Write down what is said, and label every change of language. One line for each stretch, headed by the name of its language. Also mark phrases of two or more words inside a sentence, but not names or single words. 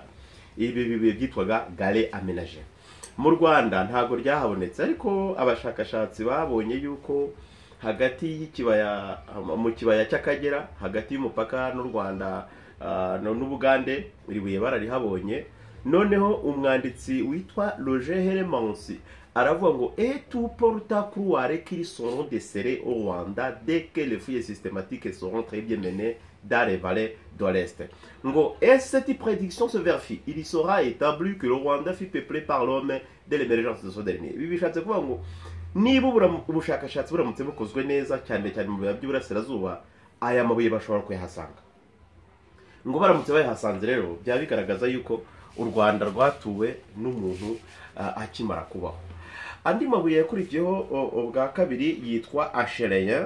Kinyarwanda: Ibi bibuye byitwaga
French: gare aménagé.
Kinyarwanda: Mu Rwanda ntago ryahabonetse, ariko abashakashatsi babonye yuko hagati y'ikibaya mu kibaya cy'Akagera, hagati y'umupaka n'u Rwanda n'Ubugande, iri buye bararihabonye. Noneho umwanditsi witwa Roger Hermans aravuga ngo
French: tout porte à croire qu'ils seront desserrés au Rwanda dès que les fouilles systématiques seront très bien menées dans les vallées de l'Est. Ngo cette prédiction se vérifie, il y sera établi que le Rwanda fut peuplé par l'homme dès l'émergence de ce dernier.
Kinyarwanda: Ibi bishatse kuvuga ngo niba ubushakashatsi buramutse bukozwe neza cyane cyane mu biya by'Uburasirazuba, aya mabuye bashobora kuyahasanga. Ngo baramutse bayahasanze rero byaba bigaragaza yuko u Rwanda rwatuwe n'umuntu akimara kubaho. Andi mabuye yakurikiyeho ubwa kabiri yitwa Acheleien.